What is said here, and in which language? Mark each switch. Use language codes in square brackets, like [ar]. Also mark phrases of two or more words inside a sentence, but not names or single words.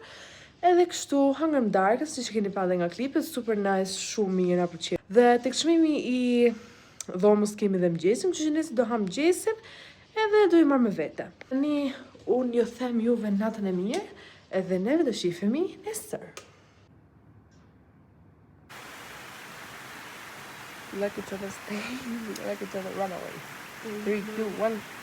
[sq] Edhe kështu hangëm darkës, siç e keni pa edhe nga klipet, [en] super nice, [sq] shumë mirë na pëlqen. Dhe tek çmimi i dhomës kemi dhe mëngjesin, kështu që nesër do ham mëngjesin edhe do i marr me vete. Tani unë ju them juve natën e mirë, edhe neve do shihemi nesër. [en] Let each other stay, let each other run away. 3, 2, 1.